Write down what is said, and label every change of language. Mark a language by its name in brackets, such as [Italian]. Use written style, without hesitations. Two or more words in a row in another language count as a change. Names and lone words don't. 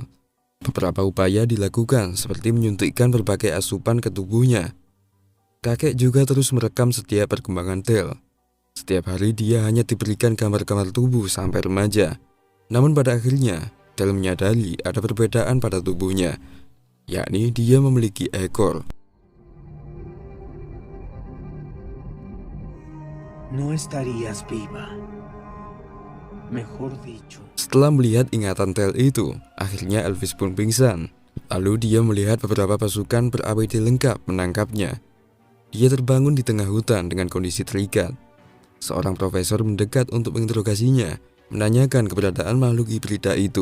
[Indonesian] Beberapa upaya dilakukan seperti menyuntikkan berbagai asupan ke tubuhnya. Kakek juga terus merekam setiap perkembangan Tel. Setiap hari dia hanya diberikan gambar-gambar tubuh sampai remaja. Namun pada akhirnya, Tel menyadari ada perbedaan pada tubuhnya, yakni dia memiliki ekor. [Spanish] No estarías viva. Mejor dicho. [Indonesian] Setelah melihat ingatan Tel itu, akhirnya Elvis pun pingsan. Lalu dia melihat beberapa pasukan ber-APD lengkap menangkapnya. Dia terbangun di tengah hutan dengan kondisi terikat. Seorang profesor mendekat untuk menginterogasinya, menanyakan keberadaan makhluk hibrida itu.